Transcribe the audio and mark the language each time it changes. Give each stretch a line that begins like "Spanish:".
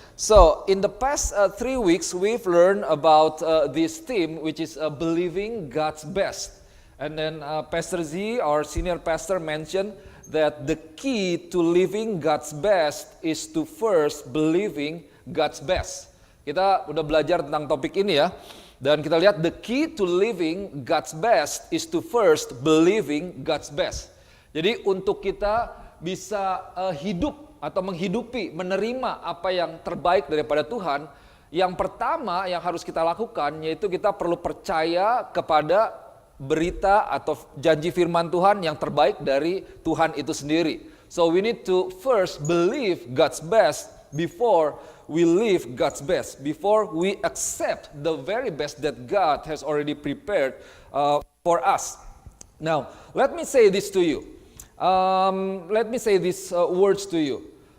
English: So, in the past 3 weeks, we've learned about this theme, which is believing God's best. And then Pastor Z, our senior pastor, mentioned that the key to living God's best is to first believing God's best.
Indonesian: Kita udah belajar tentang topik ini ya. Dan kita lihat
English: the key to living God's best
Indonesian: is to first believing God's best. Jadi untuk kita bisa hidup atau menghidupi, menerima apa yang terbaik daripada Tuhan, yang pertama yang harus kita lakukan yaitu kita perlu percaya kepada berita atau janji firman Tuhan yang terbaik dari Tuhan itu sendiri.
English: So we need to first believe God's best before we live God's best, before we accept the very best that God has already prepared for us. Now, let me say this to you. Let me say these words to you.